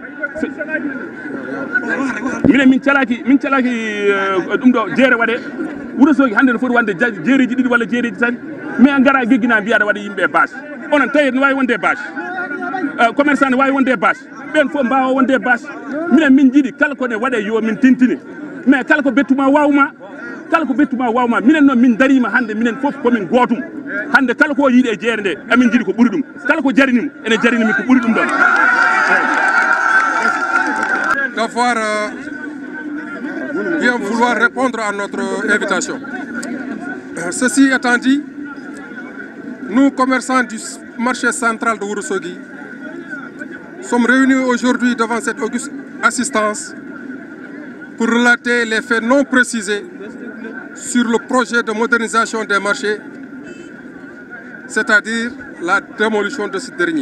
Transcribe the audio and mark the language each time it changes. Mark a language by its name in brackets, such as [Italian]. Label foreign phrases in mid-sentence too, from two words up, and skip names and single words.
[Fula] minen min calaki ɗum ɗo jeere waɗe Ourossogui hande no foti wonde jeereji ɗiɗi walla jeereji tati mais gara geggina mbiya aɗa waɗa yimɓe bâche onon tawi ne wawi wonde [French] bâche commerçant [Fula] ne wawi wonde bâche ɓen fof mbawa wonde bâche minen min jiiɗi kala kone waɗe yo min tintini mais kala ko bettuma wawma minen noon min darima hande minen fof komin gootum hande kala ko yiiɗi e jeere nde amin jiiɗi ko ɓuuri ɗum kala ko jarinimo ene jarinimi ko ɓuuri ɗum ɗon [French] d'avoir bien vouloir répondre à notre invitation. Ceci étant dit, nous, commerçants du marché central de Ourossogui, sommes réunis aujourd'hui devant cette auguste assistance pour relater les faits non précisés sur le projet de modernisation des marchés, c'est-à-dire la démolition de ce dernier.